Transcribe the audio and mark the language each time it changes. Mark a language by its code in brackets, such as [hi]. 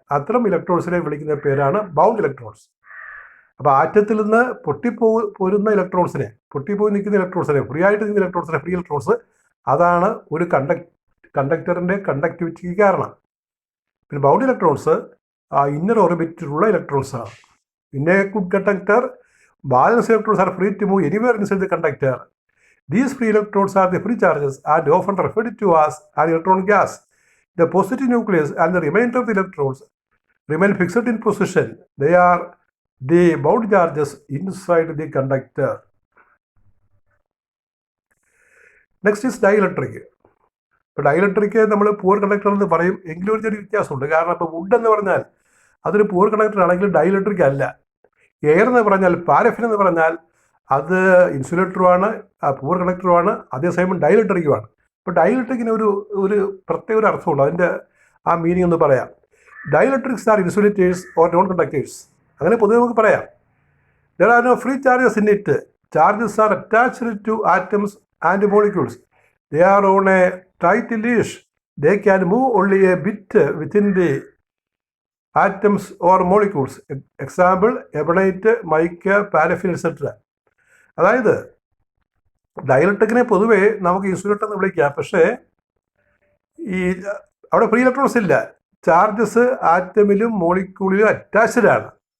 [ml] അത്തരം ഇലക്ട്രോൺസിനെ വിളിക്കുന്ന പേരാണ് ബൗണ്ട് ഇലക്ട്രോൺസ്. അപ്പോൾ ആറ്റത്തിൽ നിന്ന് പൊട്ടിപ്പോരുന്ന ഇലക്ട്രോൺസിനെ, പൊട്ടിപ്പോയി നിൽക്കുന്ന ഇലക്ട്രോൺസിനെ, ഫ്രീ ആയിട്ട് നിൽക്കുന്ന ഇലക്ട്രോൺസിനെ, ഫ്രീ ഇലക്ട്രോൺസ്, അതാണ് ഒരു കണ്ടക്ടറിൻ്റെ കണ്ടക്ടിവിറ്റിക്ക് കാരണം. പിന്നെ bound electrons inner ഓർബിറ്റിലുള്ള ഇലക്ട്രോൺസാണ്. [en] In a good conductor, balance electrons are free to move anywhere inside the conductor. These free electrons are the free charges and often referred to as an electron gas. The positive nucleus and the remainder of the electrons remain fixed in position. They are the bound charges inside the conductor. Next is dielectric. [ml] ഇപ്പോൾ dielectric നമ്മൾ പൂർ conductor എന്ന് പറയും, എങ്കിലും ഒരു ചെറിയ വ്യത്യാസമുണ്ട്. കാരണം ഇപ്പോൾ വുഡ് എന്ന് പറഞ്ഞാൽ അതൊരു പൂർ കണ്ടക്ടർ ആണെങ്കിൽ ഡൈഇലക്ട്രിക് അല്ല. എയർ എന്ന് പറഞ്ഞാൽ, പാരഫിൻ എന്ന് പറഞ്ഞാൽ അത് ഇൻസുലേറ്ററുമാണ്, പൂർ കണ്ടക്ടറുമാണ്, അതേസമയം ഡൈഇലക്ട്രിക്കുമാണ്. ഇപ്പോൾ ഡൈഇലക്ട്രിക്കിന് ഒരു പ്രത്യേക ഒരു അർത്ഥമുണ്ട്. അതിൻ്റെ ആ മീനിങ് ഒന്ന് പറയാം. [en] Dielectrics are insulators or non conductors. [ml] അങ്ങനെ പൊതുവെ നമുക്ക് പറയാം. [en] There are no free charges in it. Charges are attached to atoms and molecules. They are on a tight leash. They can move only a bit within the atoms or molecules. [ml] Example ebonite, mica, paraffin etcetera. അതായത് ഡയലക്ട്രിക്കിനെ പൊതുവെ നമുക്ക് insulator എന്ന് വിളിക്കാം. പക്ഷേ ഈ അവിടെ free electrons ഇല്ല. Charges ആറ്റമിലും മോളിക്യൂളിലും attached ആണ്.